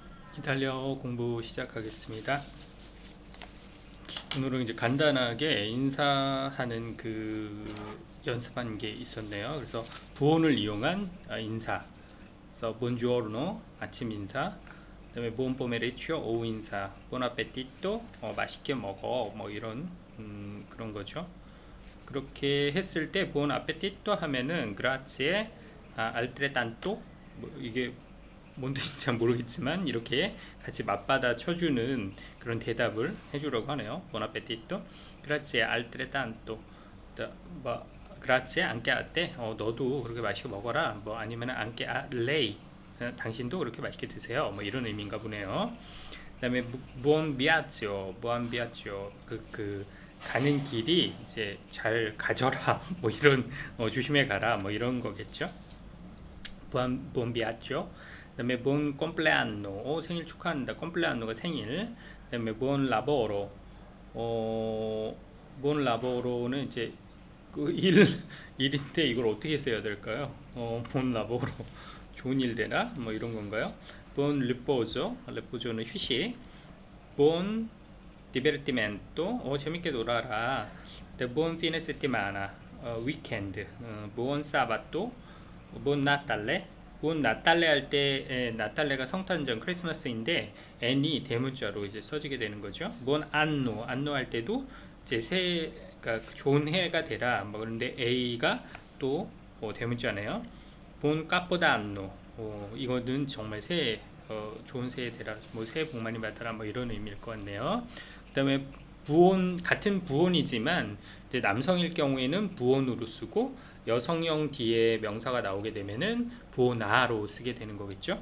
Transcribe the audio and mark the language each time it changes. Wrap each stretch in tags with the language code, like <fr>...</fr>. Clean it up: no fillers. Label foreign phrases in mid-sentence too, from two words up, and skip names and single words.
<ko>이탈리아어 공부 시작하겠습니다. 오늘은 이제 간단하게 인사하는 연습한 게 있었네요. 그래서 부온을 이용한 인사. 그래서 buongiorno 아침 인사. 그다음에</ko> <it>buon pomeriggio</it> <ko>오후 인사.</ko> <it>buon appetito</it> <ko>맛있게 먹어. 뭐 이런 그런 거죠. 그렇게 했을 때</ko> <it>buon appetito</it> <ko>하면은</ko> <it>grazie, altrettanto</it> <ko>뭐 이게 뭔 뜻인지 잘 모르겠지만 이렇게 같이 맞받아 쳐주는 그런 대답을 해주려고 하네요.</ko> <it>Buon appetito. Grazie altrettanto. 뭐 grazie anche a te.</it> <ko>너도 그렇게 맛있게 먹어라.</ko> <it>뭐 아니면 anche a lei.</it> <ko>당신도 그렇게 맛있게 드세요. 뭐 이런 의미인가 보네요.</ko> <it>그다음에 buon viaggio, buon viaggio.</it> <ko>가는 길이 이제 잘 가져라. 뭐 이런 조심해 가라. 뭐 이런 거겠죠.</ko> <it>buon viaggio.</it> <ko>그다음에</ko> <it>buon compleanno</it> <ko>생일 축하한다. compleanno가 생일. 그다음에</ko> <it>buon lavoro buon lavoro</it> <ko>는 이제 일인데 이걸 어떻게 써야 될까요?</ko> <it>buon lavoro</it> <ko>좋은 일 되나? 뭐 이런 건가요?</ko> <it>buon riposo</it> <ko>는 휴식.</ko> <it>buon divertimento</it> <ko>재밌게 놀아라.</ko> <it>buon fine settimana weekend. buon sabato buon Natale.</it> <ko>buon Natale 할 때 나탈레가 성탄절 크리스마스인데 n이 대문자로 이제 써지게 되는 거죠.</ko> <it>buon anno</it> <ko>할 때도 이제 그러니까 좋은 해가 되라. 뭐 그런데 a가 또 대문자네요.</ko> <it>buon capodanno</it> <ko>이거는 정말 새해 좋은 새해 되라. 뭐 새해 복 많이 받아라. 뭐 이런 의미일 것 같네요. 그다음에 부온 같은 부온이지만 이제 남성일 경우에는 부온으로 쓰고 여성형 뒤에 명사가 나오게 되면은 부오나로 쓰게 되는 거겠죠.</ko>